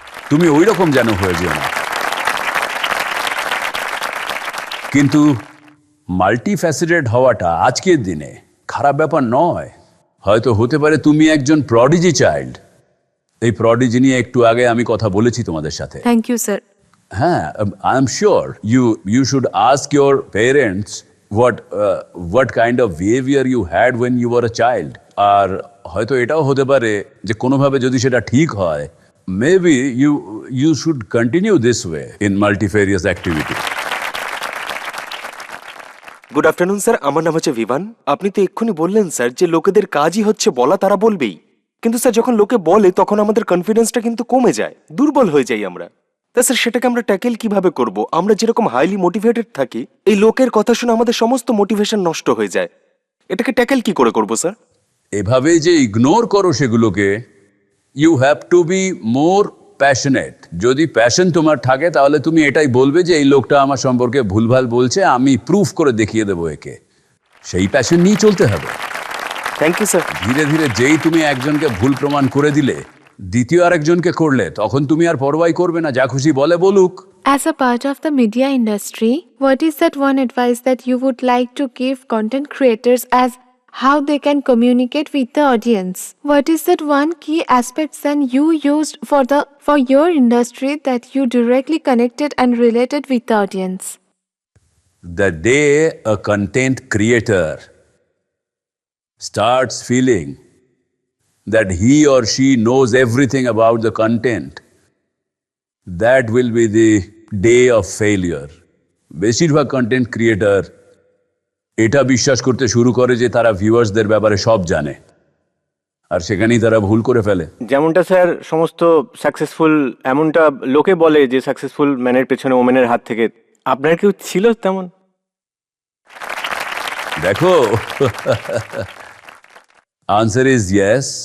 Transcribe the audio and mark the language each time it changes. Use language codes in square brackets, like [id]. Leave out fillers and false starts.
[bn] তুমি ওই রকম যেন হয়ে যেও না, কিন্তু মাল্টি ফ্যাসেটেড হওয়াটা আজকের দিনে খারাপ ব্যাপার নয়। হয়তো হতে পারে তুমি একজন প্রডিজি চাইল্ড। এই প্রডিজি নিয়ে একটু আগে আমি কথা বলেছি তোমাদের সাথে। [en] Thank you sir. হ্যাঁ, I am sure you should ask your parents what kind of behavior you had when you were a child. [bn] আর হয়তো এটাও হতে পারে যে কোনোভাবে যদি সেটা ঠিক হয়, [en] maybe you should continue this way in multifarious activity. [bn] Good afternoon sir, আমার নাম হচ্ছে ভিভান। আপনি তো এক্ষুনি বললেন স্যার যে লোকেদের কাজই হচ্ছে বলা, তারা বলবেই। কিন্তু স্যার যখন লোকে বলে তখন আমাদের কনফিডেন্সটা কিন্তু কমে যায়, দুর্বল হয়ে যাই আমরা। তা স্যার সেটাকে আমরা ট্যাকেল কিভাবে করব? আমরা যেরকম হাইলি মোটিভেটেড থাকি, এই লোকের কথা শুনে আমাদের সমস্ত মোটিভেশন নষ্ট হয়ে যায়। এটাকে ট্যাকেল কি করে করবো স্যার? এভাবে যে ইগনোর করো সেগুলোকে, [en] You have to be more passionate. [bn] যদি প্যাশন তোমার থাকে তাহলে তুমি এটাই বলবে যে এই লোকটা আমার সম্পর্কে ভুলভাল বলছে, আমি প্রুফ করে দেখিয়ে দেবো একে। সেই প্যাশন নিয়ে চলতে হবে। [en] Thank you sir. [bn] ধীরে ধীরে যেই তুমি একজনকে ভুল প্রমাণ করে দিলে, দ্বিতীয় আরেকজনকে করলে, তখন তুমি আর পরোয়াই করবে না, যা খুশি বলে বলুক। [en] As a part of the media industry, what is that one advice that you would like to give content creators as how they can communicate with the audience. What is that one key aspect then you used for your industry that you directly connected and related with the audience? The day a content creator starts feeling that he or she knows everything about the content, that will be the day of failure. [bn] বেশিরভাগ content creator এটা বিশ্বাস করতে শুরু করে যে তারা ভিউয়ার্সদের ব্যাপারে সব জানে, আর সেখানেই তারা ভুল করে ফেলে। যেমনটা স্যার সমস্ত সাকসেসফুল, এমনটা লোকে বলে যে সাকসেসফুল ম্যানের পেছনে ওমেনের হাত থেকে, আপনার কেউ ছিল তেমন? দেখো, [en] answer is yes.